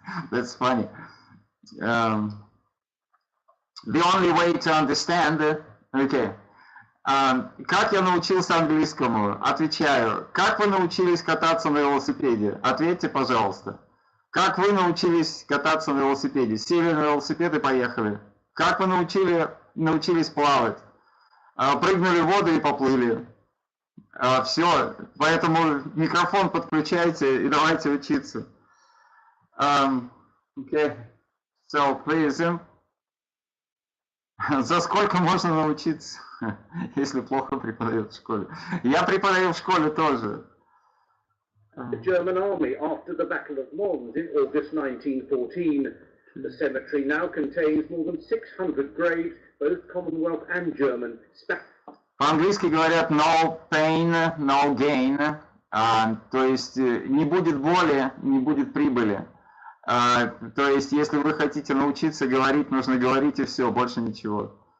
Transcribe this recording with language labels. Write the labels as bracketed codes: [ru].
[en] That's funny. The only way to understand, okay. [ru] Как я научился английскому? Отвечаю. Как вы научились кататься на велосипеде? Ответьте, пожалуйста. Как вы научились кататься на велосипеде? Сели на велосипед и поехали. Как вы научились плавать? Прыгнули в воду и поплыли. Все. Поэтому микрофон подключайте и давайте учиться. [en] Okay. So, please. [ru] За сколько можно научиться, если плохо преподают в школе? Я преподаю в школе тоже. [en] The German army after the Battle of Mons in August 1914. The cemetery now contains more than 600 graves, both Commonwealth and German. [ru] По-английски говорят [en] no pain, no gain. [ru] То есть не будет боли, не будет прибыли. То есть если вы хотите научиться говорить, нужно говорить и все, больше ничего.